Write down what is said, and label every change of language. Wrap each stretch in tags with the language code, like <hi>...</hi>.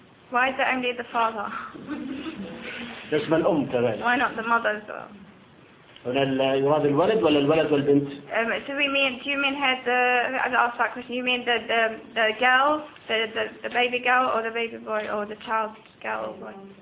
<en>Why is it only the father?</en> <ar>جسم الأم كذلك.</ar> <en>Why not the mother as well?</en> <ar>هنا يراد الولد ولا الولد والبنت؟</ar> <en>Do we mean? Do you mean here the? I asked that question. You mean the girl, the baby girl, or the baby boy, or the child girl or boy?</en>